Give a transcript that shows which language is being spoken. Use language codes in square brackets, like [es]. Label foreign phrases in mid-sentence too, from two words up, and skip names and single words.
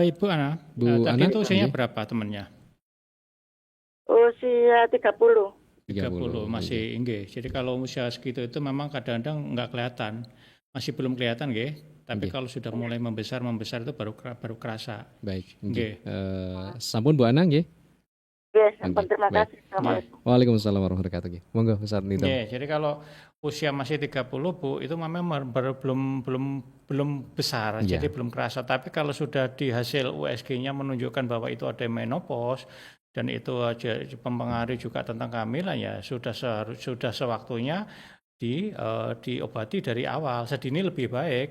[id] Ibu Ana, tadi itu usianya berapa temannya? Usia 30 masih nggih. Jadi kalau usia segitu itu memang kadang-kadang nggak kelihatan, masih belum kelihatan nggih. Tapi kalau sudah mulai membesar itu baru kerasa. Baik. [jv] Nggih. Sampun Bu Ana nggih. Sampun, [id] terima kasih. Assalamualaikum. [ar] Waalaikumsalam warahmatullahi wabarakatuh. [jv] Monggo Ustaz Nito. [id] Jadi kalau usia masih 30 Bu, itu memang belum besar, jadi belum kerasa. Tapi kalau sudah di hasil USG-nya menunjukkan bahwa itu ada menopause, dan itu mempengaruhi juga tentang kehamilan, ya sudah sewaktunya diobati dari awal, sedini lebih baik.